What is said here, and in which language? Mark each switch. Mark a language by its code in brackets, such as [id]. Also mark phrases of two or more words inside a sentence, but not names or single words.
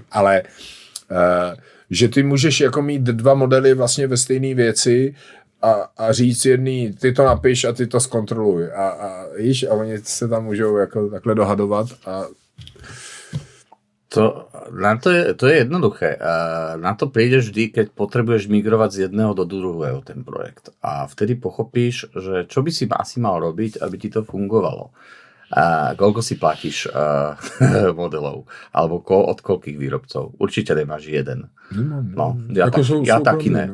[cs] Ale že ty můžeš jako mít 2 modely vlastně ve stejné věci a říct jedný, ty to napiš a ty to zkontroluj. A oni se tam můžou jako takhle dohadovat a [sk] To je jednoduché. Na to prídeš vždy, keď potrebuješ migrovať z jedného do druhého ten projekt. A vtedy pochopíš, že čo by si asi mal robiť, aby ti to fungovalo. Koľko si platíš modelov? Alebo od koľkých výrobcov? Určite nemáš jeden. No, ja taký ne.